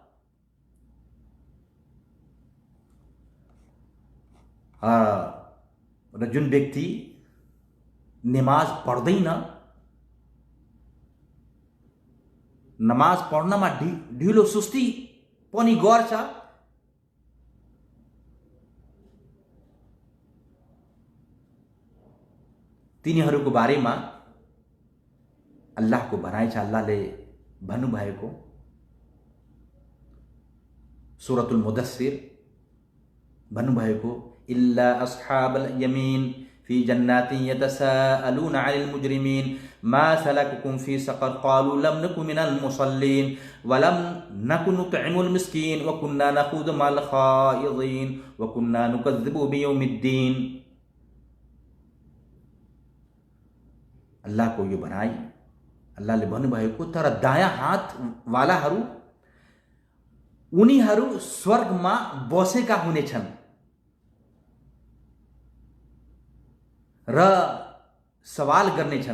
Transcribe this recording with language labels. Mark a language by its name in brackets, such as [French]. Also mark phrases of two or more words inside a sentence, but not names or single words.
[Nepali] र जुन व्यक्ति नमाज पढ्दैन, नमाज पढ्नमा ढिलो सुस्ती पनि गर्छ, तिनीहरूको बारेमा अल्लाहको भनाइ छ। अल्लाहले भन्नुभएको सूरतुल मुदस्सिर भन्नुभएको, [Arabic] إلا أصحاب اليمين في جنات يتساءلون عن المجرمين ما سلككم في سقر قالوا لم نك من المصلين ولم نك نطعم المسكين وكنا نخوض مع الخائضين وكنا نكذب بيوم الدين. [Nepali] अल्लाहको यो भनाइ, अल्लाहले भन्नुभएको, तर दायाँ हात वालाहरू उनीहरू स्वर्गमा बसेका हुनेछन् र सवाल गर्नेछन्।